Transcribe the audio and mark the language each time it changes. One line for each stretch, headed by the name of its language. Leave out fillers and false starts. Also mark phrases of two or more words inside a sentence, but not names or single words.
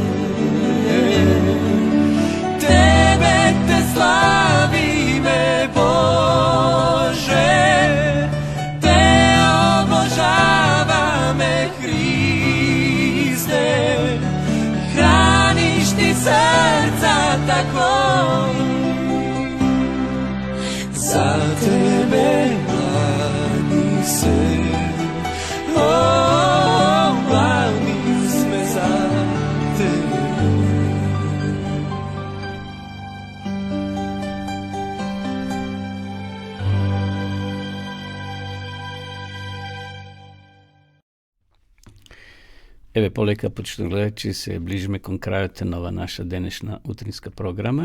Macedonian: Тебе те славиме, Боже, те обожаваме, Христе, храниш ти срца тако. За тебе младни се, младни сме за тебе. Еве полека почнем гледачи се ближиме кон крајот на ова наша денешна утринска програма.